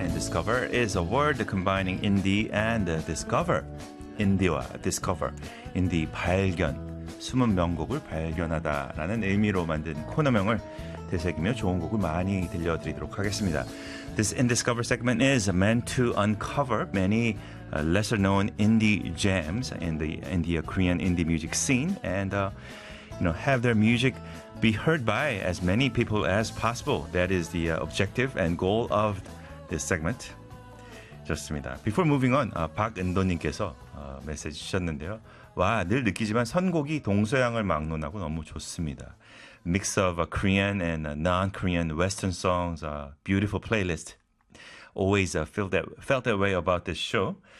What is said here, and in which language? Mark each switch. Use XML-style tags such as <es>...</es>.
<en>InDiscover is a word combining indie and discover.</en> <ko>인디와 디스커버, 인디 발견, 숨은 명곡을 발견하다라는 의미로 만든 코너명을 되새기며 좋은 곡을 많이 들려드리도록 하겠습니다.</ko> <en>This InDiscover segment is meant to uncover many lesser known indie gems in the India Korean indie music scene and have their music be heard by as many people as possible. That is the objective and goal of this segment.</en> <ko>좋습니다.</ko> <en>Before moving on,</en> <ko>박은도님께서 메시지 주셨는데요. 와, 늘 느끼지만 선곡이 동서양을 막론하고 너무 좋습니다.</ko> <en>Mix of Korean and non-Korean Western songs, a beautiful playlist. Always felt that way about this show.</en>